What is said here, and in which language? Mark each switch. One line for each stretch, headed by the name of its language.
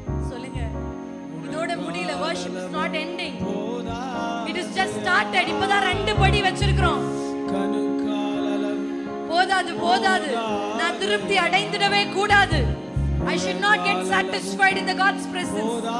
Tamil: சொல்லுங்க, இதோட முடியல.
English: worship is not ending, it is just started.
Tamil: இப்பதான் 2 படி வச்சிருக்கிறோம். போதாது, போதாது, நான் திருப்தி அடைந்திடவே கூடாது.
English: I should not get satisfied in the God's presence.